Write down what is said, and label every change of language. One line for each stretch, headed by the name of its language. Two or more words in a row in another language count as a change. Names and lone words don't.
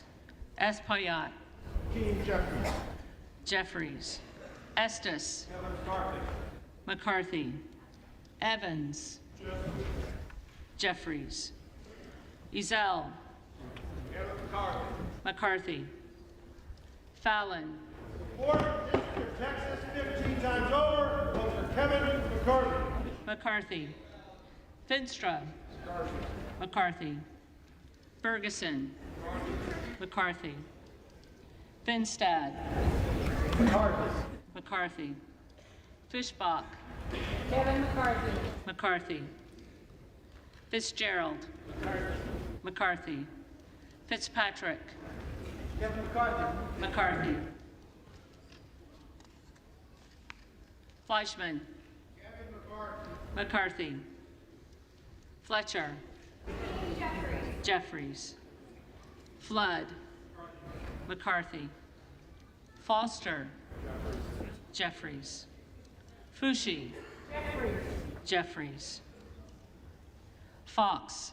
English: Espaillat. Jeffries. Estes. McCarthy. Evans. Jeffries. Ezell. McCarthy. Fallon. Fourth District of Texas, 15 times over. Vote for Kevin McCarthy. McCarthy. Finstra. McCarthy. Ferguson. McCarthy. Finstad. McCarthy. Fishbach. Kevin McCarthy. McCarthy. Fitzgerald. McCarthy. Fitzpatrick. Kevin McCarthy. McCarthy. Fleischman. McCarthy. Fletcher. Jeffries. Flood. McCarthy. Foster. Jeffries. Fushi. Jeffries. Fox.